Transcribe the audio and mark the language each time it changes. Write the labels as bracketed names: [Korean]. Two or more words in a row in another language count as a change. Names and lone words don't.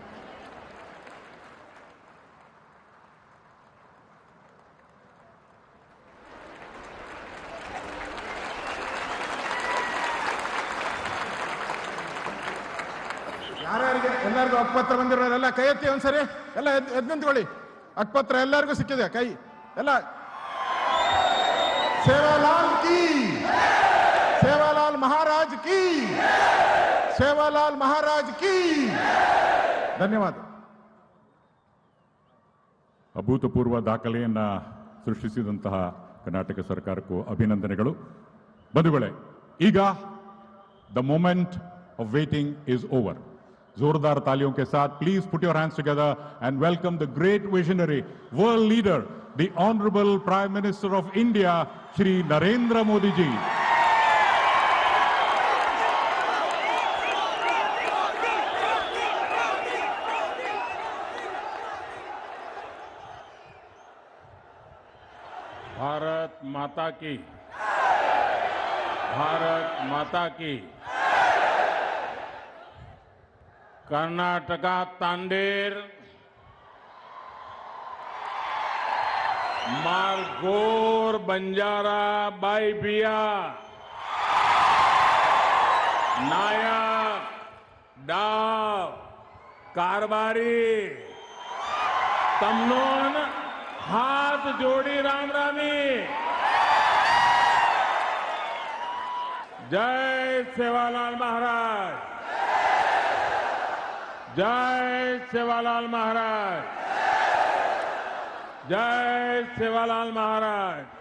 [Kannada] ಯಾರ್ಯಾರಿಗೆ ಎಲ್ಲರಿಗೂ ಹಕ್ಕುಪತ್ರ ಬಂದಿರೋರೆಲ್ಲ ಕೈ ಎತ್ತಿ ಒಂದ್ಸರಿ. ಎಲ್ಲ ಎದ್ದು ನಿಂತ್ಕೊಳ್ಳಿ. ಹಕ್ಕುಪತ್ರ ಎಲ್ಲರಿಗೂ ಸಿಕ್ಕಿದೆ. ಕೈ ಎಲ್ಲ. [Hindi] सेवालाल की, सेवालाल महाराज की, सेवालाल महाराज की. [Kannada] ಧನ್ಯವಾದ. ಅಭೂತಪೂರ್ವ ದಾಖಲೆಯನ್ನ ಸೃಷ್ಟಿಸಿದಂತಹ ಕರ್ನಾಟಕ ಸರ್ಕಾರಕ್ಕೂ ಅಭಿನಂದನೆಗಳು. ಬಂಧುಗಳೇ, ಈಗ [English] the moment of waiting is over. [Hindi] जोरदार तालियों के साथ [English] please put your hands together and welcome the great visionary world leader the honourable Prime Minister of India श्री नरेंद्र मोदी जी. [Hindi] भारत माता की, भारत माता की. [Lambadi] कर्नाटका तांडेर मारगोर बंजारा बाईबिया नायक डाव कारबारी तमनोन हाथ जोड़ी राम रामी. [Hindi] जय सेवालाल महाराज, जय सेवालाल महाराज, जय सेवालाल महाराज.